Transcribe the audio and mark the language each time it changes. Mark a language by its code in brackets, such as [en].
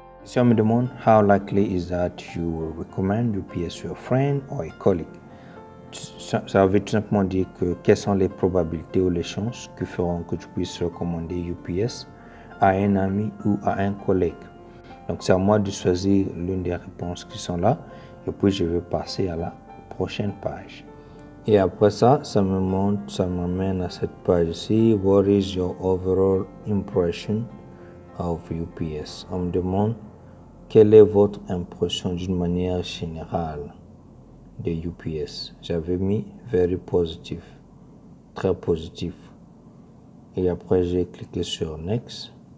[fr] Si on me demande [en] how likely is that you will recommend UPS to your friend or a colleague, [fr] ça veut tout simplement dire que quelles sont les probabilités ou les chances qui feront que tu puisses recommander UPS à un ami ou à un collègue. Donc c'est à moi de choisir l'une des réponses qui sont là et puis je vais passer à la prochaine page. Et après ça, ça m'amène à cette page-ci. [en] What is your overall impression of UPS? [fr] On me demande quelle est votre impression d'une manière générale de UPS. J'avais mis [en] very positive, [fr] très positif. Et après, j'ai cliqué sur Next.